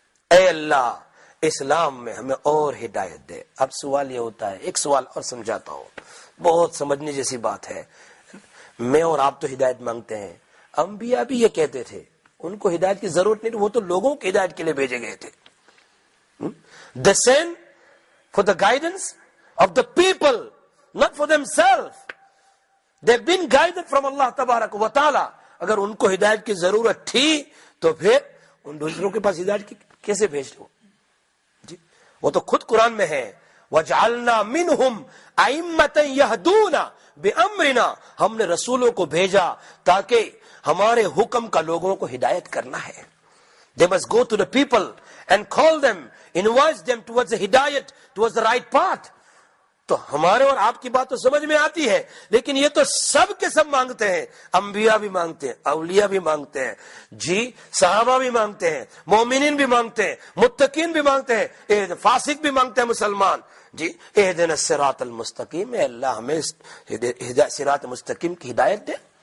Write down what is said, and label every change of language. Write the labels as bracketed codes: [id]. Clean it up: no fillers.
[ur] اے اللہ اسلام میں ہمیں اور ہدایت دے. اب سوال یہ ہوتا ہے، ایک سوال اور سمجھاتا ہوں، بہت سمجھنے جیسی بات ہے. میں اور آپ تو ہدایت مانگتے ہیں، انبیاء بھی یہ کہتے تھے ان کو ہدایت کی ضرورت نہیں، وہ تو لوگوں کی ہدایت کے لیے بھیجے گئے تھے. [en] They sent for the guidance of the people, not for themselves. They've been guided from Allah تبارک و تعالی. [ur] اگر ان کو ہدایت کی ضرورت تھی تو پھر ان دوسروں کے پاس ہدایت کی کیسے بھیج دو؟ جی وہ تو خود قرآن میں ہے، [ar] وَجْعَلْنَا مِنْهُمْ أَئِمَّةً يَهْدُونَ بِأَمْرِنَا. [ur] ہم نے رسولوں کو بھیجا تاکہ ہمارے حکم کا لوگوں کو ہدایت کرنا ہے. [en] They must go to the people and call them, invite them towards the hidayat, towards the right path. [ur] تو ہمارے اور آپ کی بات تو سمجھ میں آتی ہے، لیکن یہ تو سب کے سب مانگتے ہیں. انبیاء بھی مانگتے ہیں، اولیاء بھی مانگتے ہیں، جی صحابہ بھی مانگتے ہیں، مومنین بھی مانگتے ہیں، متقین بھی مانگتے ہیں، فاسق بھی مانگتے ہیں مسلمان. جی [ar] اہدنا الصراط المستقیم، [ur] اے اللہ ہمیں صراط مستقیم کی ہدایت دے.